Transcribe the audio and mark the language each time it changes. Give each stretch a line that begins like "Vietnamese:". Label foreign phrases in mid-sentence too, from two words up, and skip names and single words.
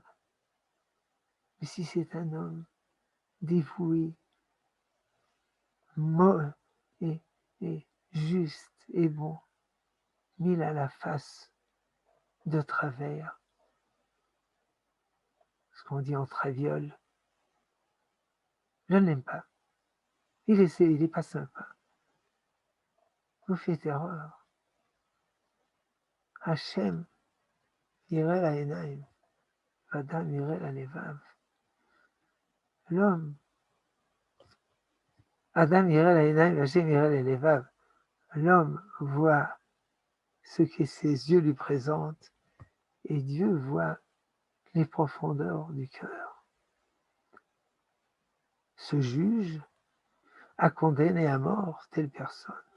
French: Mais si c'est un homme dévoué, et, et juste et bon, mais il a la face de travers, ce qu'on dit en traviole, je ne l'aime pas. Il est pas sympa. Vous faites erreur.
Hebrew: Hachem יראה לעיניים, ואדם יראה ללבב. L'homme, Adam יראה לעיניים, והשם יראה ללבב.
French: L'homme voit ce que ses yeux lui présentent, et Dieu voit les profondeurs du cœur. Ce juge a condamné à mort telle personne.